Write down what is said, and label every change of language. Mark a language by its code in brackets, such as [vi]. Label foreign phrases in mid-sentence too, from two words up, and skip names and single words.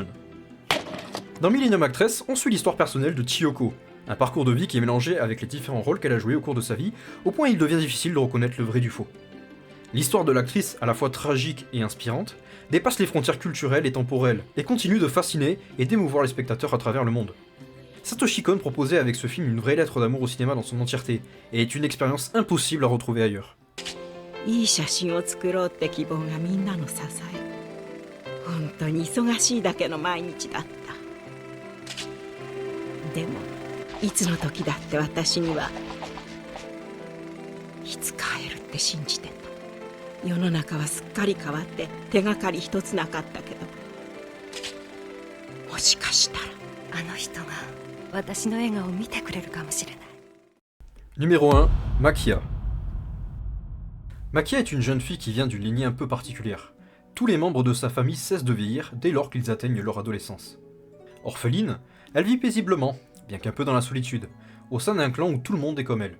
[fr] Dans Millennium Actress, on suit l'histoire personnelle de Chiyoko, un parcours de vie qui est mélangé avec les différents rôles qu'elle a joués au cours de sa vie, au point où il devient difficile de reconnaître le vrai du faux. L'histoire de l'actrice, à la fois tragique et inspirante, dépasse les frontières culturelles et temporelles, et continue de fasciner et d'émouvoir les spectateurs à travers le monde. Satoshi Kon proposait avec ce film une vraie lettre d'amour au cinéma dans son entièreté, et est une expérience impossible à retrouver ailleurs. [ja] いい写真を作ろうって希望がみんなの支え。本当に忙しいだけの毎日だった。でもいつの時だって私にはいつ帰るって信じてた。世の中はすっかり変わって手がかり一つなかったけど、もしかしたらあの人が私の笑顔を見てくれるかもしれない。 [fr] Numéro 1, Makia. Makia est une jeune fille qui vient d'une lignée un peu particulière. Tous les membres de sa famille cessent de vieillir dès lors qu'ils atteignent leur adolescence. Orpheline, elle vit paisiblement, bien qu'un peu dans la solitude, au sein d'un clan où tout le monde est comme elle.